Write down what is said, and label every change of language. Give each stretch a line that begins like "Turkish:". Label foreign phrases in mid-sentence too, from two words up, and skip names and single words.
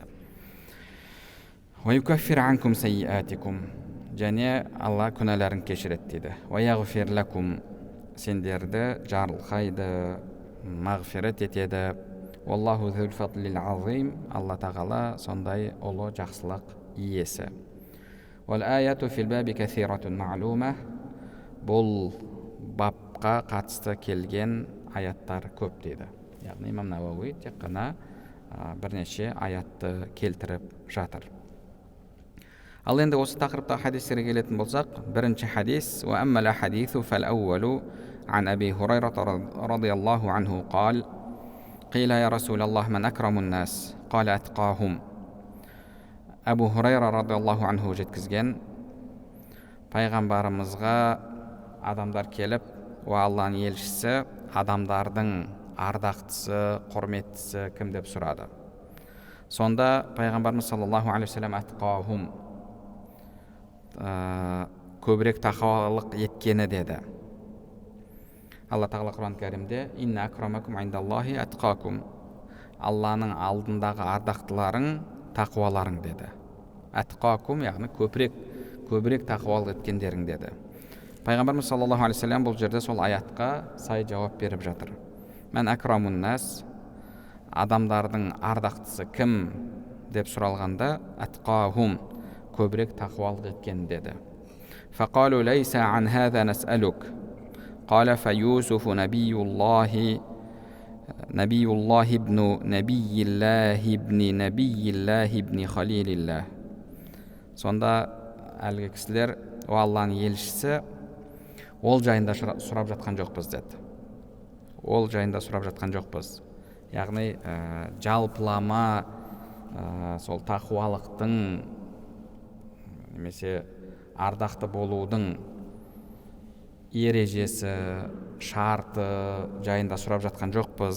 Arabic: ويكفر عنكم سيئاتكم.
Kazakh: Және Алла күнәләрін кешіреді дейді.
Arabic: ويغفر لكم.
Kazakh: Сендерді жарылқайды, мағфират етеді.
Arabic: والله ذو الفضل العظيم.
Kazakh: Алла тағала сондай ұлы жақсылық иесі.
Arabic: والآيات في الباب كثيرة معلومة.
Kazakh: Бұл бапқа қатысты келген аяттар көп дейді. Яғни Имам Науауи тек қана бірнеше аятты келтіріп жатыр. Ал енді осы тақырыпта хадистерге келетін болсақ, бірінші хадис:
Arabic: "وأما الحديث فالأول عن أبي هريرة رضي الله عنه قال قيل يا رسول الله من أكرم الناس قال أتقاهم."
Kazakh: Абу Хурайра
Arabic: رضي الله عنه
Kazakh: жеткізген, пайғамбарымызға адамдар келіп, "Уа Алланың елшісі, адамдардың ардақтысы, құрметтісі кім?" деп сұрады. Сонда пайғамбарымыз
Arabic: صلى الله عليه وسلم أتقاهم,
Kazakh: көбірек тақуалық еткені деді. Алла тағала Құран кәрімде:
Arabic: "إن أكرمكم عند الله أتقاكم."
Kazakh: Алланың алдындағы ардақтыларың тақуаларың деді. Атқакум, яғни көбірек тақуалық еткендерің деді. Пайғамбарымыз
Arabic: صلى الله عليه وسلم
Kazakh: бұл жерде сол аятқа сай жауап беріп жатыр.
Arabic: من أكرم الناس,
Kazakh: адамдардың ардақтысы кім деп сұралғанда, атқахум, көбірек тақуалық еткен деді.
Arabic: فقالوا ليس عن هذا نسألك قال فيوسف نبي الله ابن نبي الله ابن خليل الله.
Kazakh: Сонда әлгі кісілер: "О Алланың елшісі, ол жайында сұрап жатқан жоқпыз" деді. ол жайында сұрап жатқан жоқпыз. Яғни жалпылама сол тақуалықтың немесе ардақты болудың ережесі, шарты жайында сұрап жатқан жоқпыз.